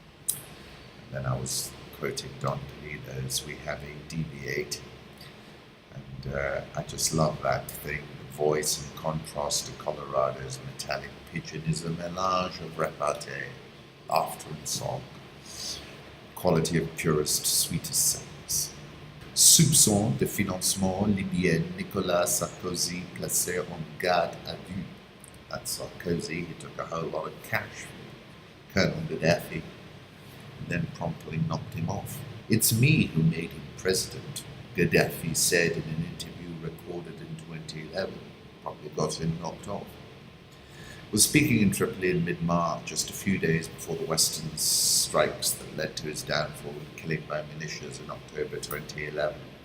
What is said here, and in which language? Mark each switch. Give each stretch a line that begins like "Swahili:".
English: And then I was quoting Don Pelido's, we have a DB8. And I just love that thing. The voice in contrast to Colorado's metallic pigeon is a mélange of repartee, laughter and song. Quality of purest, sweetest sense.
French: Soupçon de financement libyen, Nicolas Sarkozy placé en garde à vue.
English: That's Sarkozy. He took a whole lot of cash from Colonel Gaddafi and then promptly knocked him off. It's me who made him president, Gaddafi said in an interview recorded in 2011. Probably got him knocked off. Was speaking in Tripoli in mid-March, just a few days before the Western strikes that led to his downfall and killing by militias in October 2011.